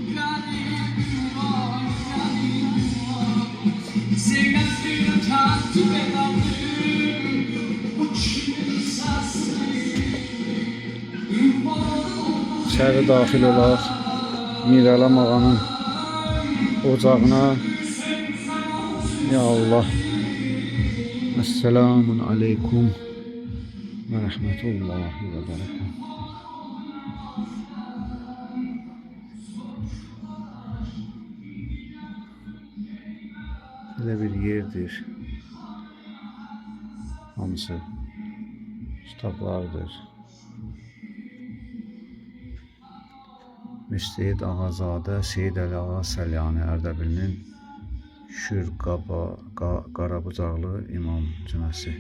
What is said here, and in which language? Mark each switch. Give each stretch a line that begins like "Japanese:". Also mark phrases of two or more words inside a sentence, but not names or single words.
Azerbaijani: İçəri daxil olaq. Mir Ələm ağanın ocağına.
Arabic: يا الله. السلام عليكم ورحمة الله وبركاته.
Azerbaijani: Belə bir yerdir. Hamısı kitablardır. Müstehid Ağazadə Seyyid Əli Ağa Səlyani Ərdəbilinin Şür Qarabucaqlı İmam Cüməsi.